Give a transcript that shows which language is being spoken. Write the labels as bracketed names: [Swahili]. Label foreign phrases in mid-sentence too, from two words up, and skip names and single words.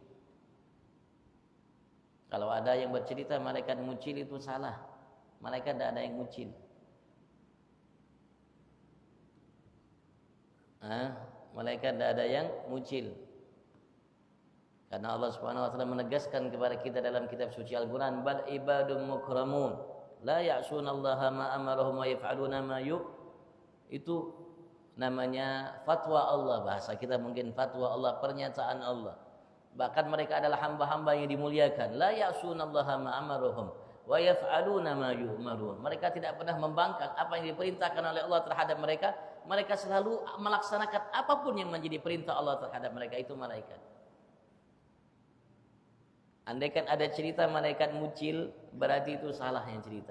[Indonesian] Kalau ada yang bercerita malaikat mucil, itu salah. Malaikat tidak ada yang mucil. Malaikat tidak ada yang mucil. Karena [Arabic] الله سبحانه وتعالى [Indonesian] menegaskan kepada kita dalam kitab suci Al-Qur'an, [Arabic] بل عباد مكرمون لا يعصون الله ما أمرهم ويفعلون ما [Indonesian] itu namanya fatwa Allah, bahasa kita mungkin fatwa Allah, pernyataan Allah. Bahkan mereka adalah hamba-hamba yang dimuliakan. [Arabic] لا يعصون الله ما أمرهم ويفعلون ما يؤمرون. [Indonesian] Mereka tidak pernah membangkang apa yang diperintahkan oleh Allah terhadap mereka. Mereka selalu melaksanakan apapun yang menjadi perintah Allah terhadap mereka. Itu malaikat. Andaikan ada cerita malaikat mucil, berarti itu salah yang cerita.